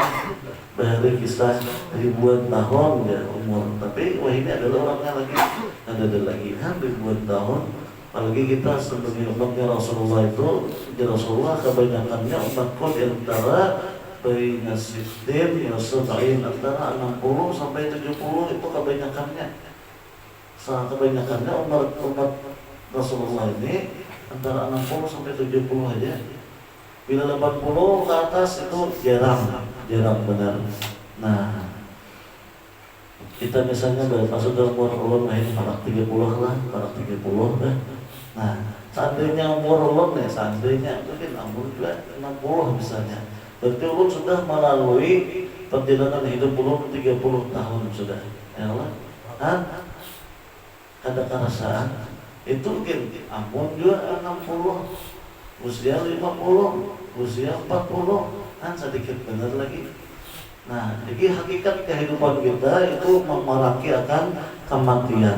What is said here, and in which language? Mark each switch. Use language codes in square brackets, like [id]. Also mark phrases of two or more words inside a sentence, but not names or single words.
[id] Bahari kisah ribuan tahun ya umur, tapi wah ini adalah orangnya lagi ada lagi kan ribuan tahun. Apalagi kita sebagai umatnya Rasulullah itu, ya Rasulullah kebanyakannya umatku di antara [ar] baina sittin ya sab'in, [id] antara 60 sampai 70 itu kebanyakannya. Kebanyakannya umat Rasulullah ini antara 60 sampai 70 aja. Bila 80 ke atas itu jarang benar. [bjn] Nah, kita misalnya masuk dalam umur ulun ini parak 30 lah, parak 30 dah. Nah, seandainya umur ulun nih, seandainya mungkin umur juga 60 misalnya. Berarti ulun sudah melalui perjalanan hidup ulun 30 tahun sudah. [ar] Ya Allah. [id] Ada kerasaan itu mungkin ampun juga 60, usia 50, usia 40 kan sedikit benar lagi. [bjn] Nah, jadi hakikat kehidupan kita itu memaraki akan kematian.